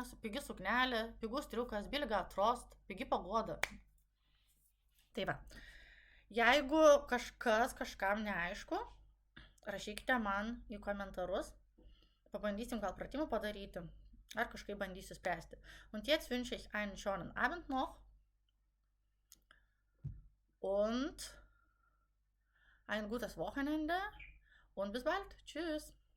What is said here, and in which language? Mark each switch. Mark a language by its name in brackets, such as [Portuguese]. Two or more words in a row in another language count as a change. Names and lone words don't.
[Lithuanian] Pigi suknelė, pigus triukas, [German] billige Trost, [Lithuanian] pigi pagoda. Tai va. Jeigu kažkam neaišku, rašykite man į komentarus, pabandysim gal pratimų padaryti, ar kažkaip bandysiu spręsti. [German] Und jetzt wünsche ich einen schönen Abend noch und ein gutes Wochenende und bis bald. Tschüss.